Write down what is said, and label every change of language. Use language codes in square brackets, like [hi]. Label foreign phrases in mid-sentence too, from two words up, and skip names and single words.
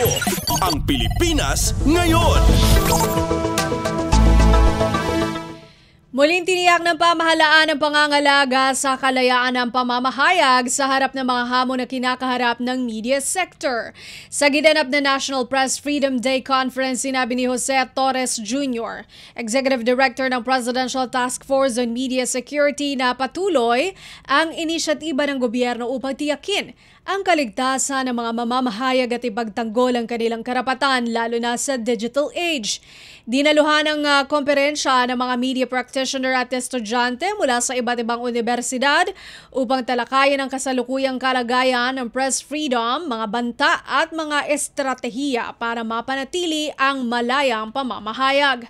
[tl] Ang Pilipinas Ngayon. Muling tiniyak ng pamahalaan ang pangangalaga sa kalayaan ng pamamahayag sa harap ng mga hamon na kinakaharap ng [en] media sector. [tl] Sa ginanap na National Press Freedom Day Conference, sinabi ni Jose Torres Jr., [en] Executive Director [tl] ng Presidential Task Force on Media Security, na patuloy ang inisyatiba ng gobyerno upang tiyakin ang kaligtasan ng mga mamamahayag at ipagtanggol ang kanilang karapatan, lalo na sa [en] digital age. [tl] Dinaluhan ng komperensya ng mga [en] media practitioner [tl] at estudyante mula sa iba't ibang universidad upang talakayin ang kasalukuyang kalagayan ng [en] press freedom, [tl] mga banta at mga estratehiya para mapanatili ang malayang pamamahayag.